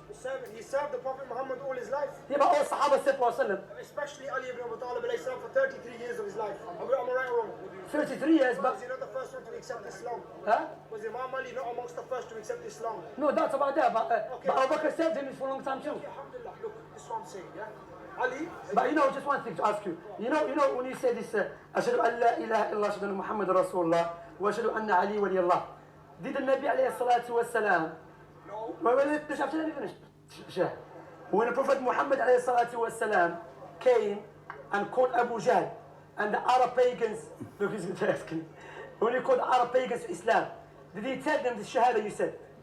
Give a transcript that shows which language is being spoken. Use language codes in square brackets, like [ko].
[en] He served the Prophet Muhammad all his life. Yeah, but all Sahaba served Prophet, especially Ali ibn Abi Talib alayhi salam for 33 years of his life. Am I right or wrong? 33 years, but was he not the first one to accept Islam? Huh? Was Imam Ali not amongst the first to accept Islam? No doubts about that, but Abu Bakr served him for a long time too. Okay, alhamdulillah, look, this is what I'm saying, yeah? Ali, but you know, just one thing to ask you. You know when you say this, [ar] أشهد أن لا إله إلا الله أشهد أن محمد رسول الله وأشهد أن علي ولي الله. [en] Did the Nabi [ar] عليه الصلاة والسلام? [en] No. Let me finish. When the Prophet Muhammad [ar] عليه الصلاة والسلام [en] came and called Abu Jahl and the Arab pagans, look, he's asking. When he called the Arab pagans to Islam, did he tell them the Shahada you said?